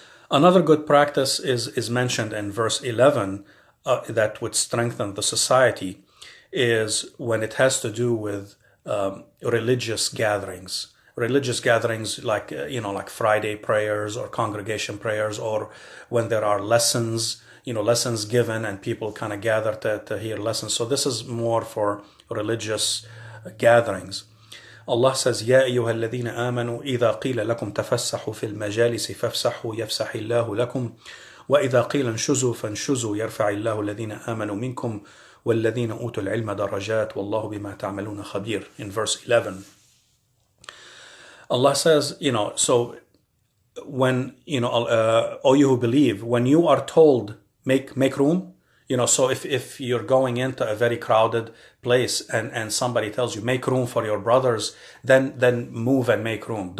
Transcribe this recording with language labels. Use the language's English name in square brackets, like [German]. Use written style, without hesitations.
[English] Another good practice is mentioned in verse 11 that would strengthen the society, is when it has to do with religious gatherings. Religious gatherings like Friday prayers or congregation prayers, or when there are lessons, lessons given and people kind of gather to hear lessons. So this is more for religious gatherings. Allah says, [Arabic] يا أيها الذين آمنوا إذا قيل لكم تفسحوا في المجالس فافسحوا يفسح الله لكم وإذا قيل انشزوا فانشزوا يرفع الله الذين آمنوا منكم والذين أوتوا العلم درجات والله بما تعملون خبير. [English] In verse 11, Allah says, so when, all you who believe, when you are told, make room, so if you're going into a very crowded place and somebody tells you, make room for your brothers, then move and make room.